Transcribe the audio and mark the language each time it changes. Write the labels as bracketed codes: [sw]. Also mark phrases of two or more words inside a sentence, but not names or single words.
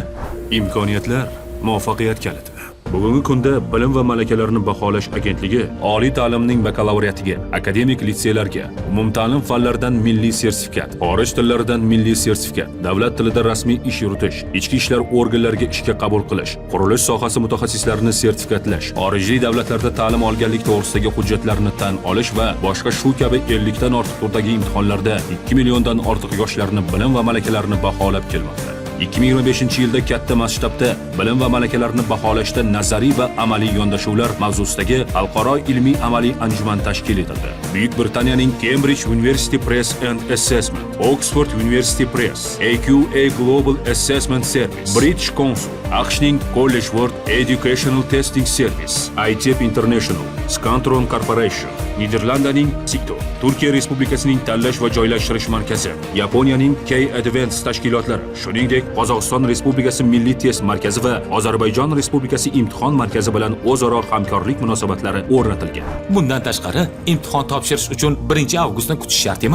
[uz] Imkoniyatlar muvaffaqiyat kaliti. Bugungi kunda bilim va malakalarni baholash agentligi oliy ta'limning bakalavriatiga, akademik litseylarga, umumta'lim fanlaridan milliy sertifikat, xorij tillaridan milliy sertifikat, davlat tilida rasmiy ish yuritish, ichki ishlar organlariga ishga qabul qilish, qurilish sohasi mutaxassislarini sertifikatlash, xorijiy davlatlarda ta'lim olganlik to'g'risidagi hujjatlarni tan olish va boshqa shu kabi 50 dan ortiq turdagi imtihonlarda 2 milliondan ortiq yoshlarni bilim va malakalarini baholab kelmoqda. 2025-yilda katta masshtabda bilim va malakalarni baholashda nazariy va amaliy yondashuvlar mavzusidagi xalqaro ilmiy amaliy anjuman tashkil etildi. Buyuk Britaniyaning Cambridge University Press and Assessment, Oxford University Press, AQA Global Assessment Service, British Council, AQShning College World Educational Testing Service, ITEP International, Scantron Corporation, Niderlandiyaning SICTO, Turkiya Respublikasining tanlash va joylashtirish markazi, Yaponiyaning K-Advance tashkilotlari, shuningdek Qozog'iston Respublikasi Milliy test markazi va Ozarbayjon Respublikasi imtihon markazi bilan o'zaro hamkorlik munosabatlari o'rnatilgan. Bundan tashqari, imtihon topshirish uchun 1-avgustni kutish shart emas.